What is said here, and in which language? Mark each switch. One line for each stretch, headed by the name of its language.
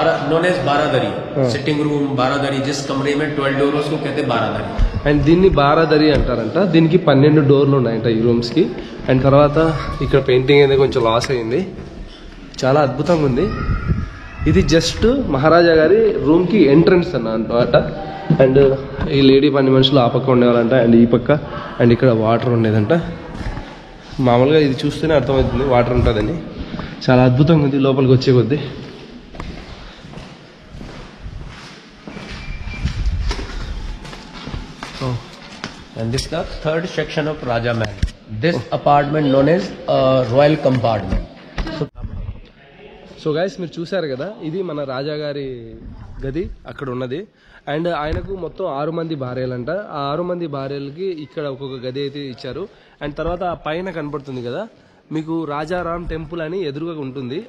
English: known as baradari. Sitting room baradari.
Hindi: जिस कमरे में 12 डोर उसको कहते बारादरी.
Telugu: అండ్ దీన్ని బారాదరి అంటారంట. దీనికి 12 డోర్లు ఉన్నాయంట ఈ రూమ్స్కి. అండ్ తర్వాత ఇక్కడ పెయింటింగ్ అయితే కొంచెం లాస్ అయింది, చాలా అద్భుతంగా ఉంది. ఇది జస్ట్ మహారాజా గారి రూమ్కి ఎంట్రన్స్ అన్నమాట. అండ్ ఈ లేడీ పని మనుషులు ఆ పక్క ఉండేవాళ్ళంట, అండ్ ఈ పక్క. అండ్ ఇక్కడ వాటర్ ఉండేదంట. మామూలుగా ఇది చూస్తేనే అర్థమవుతుంది వాటర్ ఉంటుందని. చాలా అద్భుతంగా ఉంది లోపలికి వచ్చే కొద్దీ.
English: And this is the third section of Raja Mahal. This apartment known as Royal Compartment.
Telugu: So guys మీరు చూసారు కదా, ఇది మన రాజాగారి గది అక్కడ ఉన్నది. అండ్ ఆయనకు మొత్తం 6 మంది భార్యలంట. ఆ 6 మంది భార్యలకి ఇక్కడ ఒక్కొక్క గది అయితే ఇచ్చారు. అండ్ తర్వాత ఆ పైన కనపడుతుంది కదా మీకు రాజారాం టెంపుల్ అని ఎదురుగా ఉంటుంది.